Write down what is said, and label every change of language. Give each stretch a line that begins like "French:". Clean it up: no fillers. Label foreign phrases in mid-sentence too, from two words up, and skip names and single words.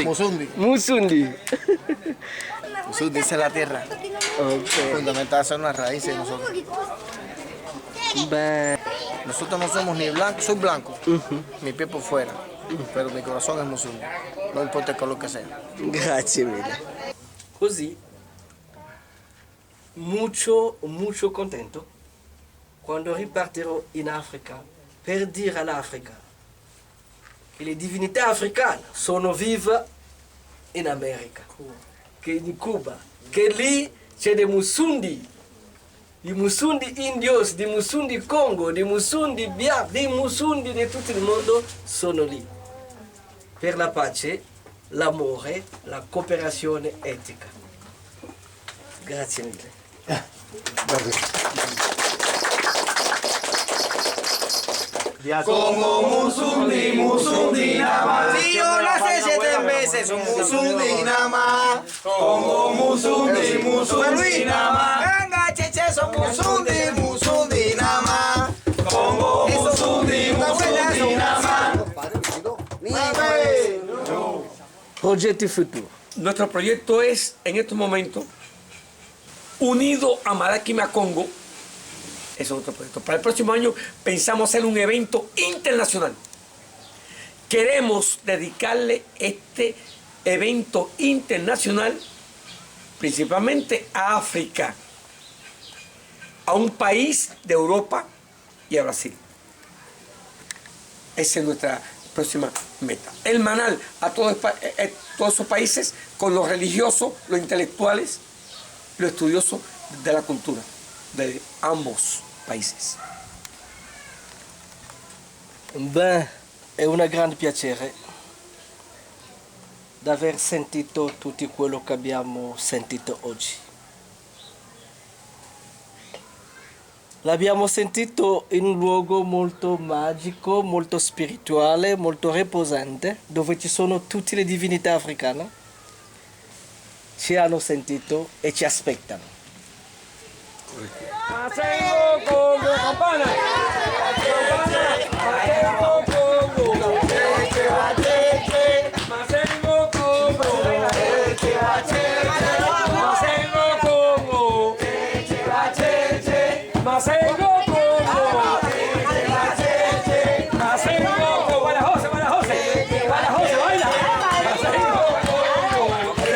Spanish: Musundi. Musundi. Musundi, esa es la tierra. Ok. Fundamental, son las raíces de nosotros. Beh, Nosotros no somos ni blancos, soy blanco, mi piel por fuera, pero mi corazón es musundi. No importa el color que sea.
Italian: grazie mille. Così, molto contento quando ripartirò in Africa per dire all'Africa che le divinità africane sono vive in America, che in Cuba, che lì c'è dei Musundi, di Musundi indios, di Musundi Congo, di Musundi bianchi, di Musundi di tutto il mondo sono lì per la pace, l'amore, la cooperazione etica. Grazie mille.
Spanish: Como musundi, musundi nada más. Si yo nací 7 veces, un musundi nada más. Como musundi, musundi nada más. Venga, cheche, son musundi, musundi nada más. Como musundi, musundi nada más.
Italian: Progetti futuri.
Spanish: Nuestro proyecto es, en estos momentos, unido a Madaquima Congo. Ese es otro proyecto. Para el próximo año pensamos hacer un evento internacional. Queremos dedicarle este evento internacional principalmente a África, a un país de Europa y a Brasil. Esa es nuestra próxima meta. Hermanar a todos esos países con los religiosos, los intelectuales, los estudiosos de la cultura de ambos países.
Italian: Beh, è un grande piacere di aver sentito tutto quello che abbiamo sentito oggi. L'abbiamo sentito in un luogo molto magico, molto spirituale, molto riposante, dove ci sono tutte le divinità africane. Ci hanno sentito e ci aspettano.
Spanish: Masengo Congo, campana. Masengo Congo. Masengo Congo. Masengo Congo. Masengo Congo. Masengo Congo. Para José, para José. Para José, baila. Masengo Congo.